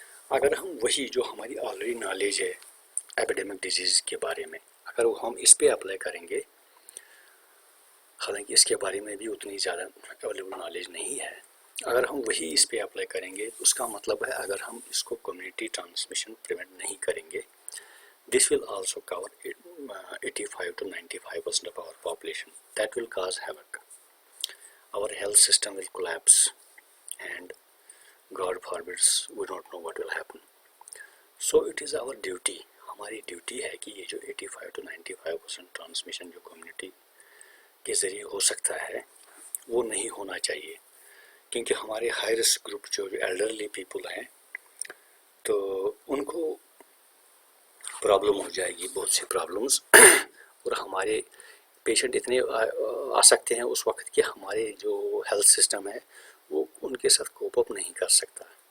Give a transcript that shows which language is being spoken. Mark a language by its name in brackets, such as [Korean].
[Urdu] اگر ہم وہی جو ہماری آلریڈی نالج ہے ایپیڈیمک ڈیزیز کے بارے میں، اگر وہ ہم اس پہ اپلائی کریں گے، حالانکہ اس کے بارے میں بھی اتنی زیادہ اویلیبل نالج نہیں ہے، اگر ہم وہی اس پہ اپلائی کریں گے، اس کا مطلب ہے اگر ہم اس کو کمیونٹی ٹرانسمیشن پریونٹ نہیں کریں گے، [English] This will also cover 85 to 95% of our population. That will cause havoc. Our health system will collapse, and God forbids, we don't know what will happen. So it is our duty, [Urdu] ہماری duty ہے کہ یہ جو 85 to 95% transmission جو community کے ذریعے ہو سکتا ہے وہ نہیں ہونا چاہیے، کیونکہ ہمارے ہائی رسک گروپ جو ایلڈرلی پیپل ہیں تو ان کو پرابلم ہو جائے گی، بہت سی پرابلمز، اور ہمارے پیشنٹ اتنے آ سکتے ہیں اس وقت کہ ہمارے جو ہیلتھ سسٹم ہے وہ ان کے ساتھ کوپ اپ نہیں کر سکتا.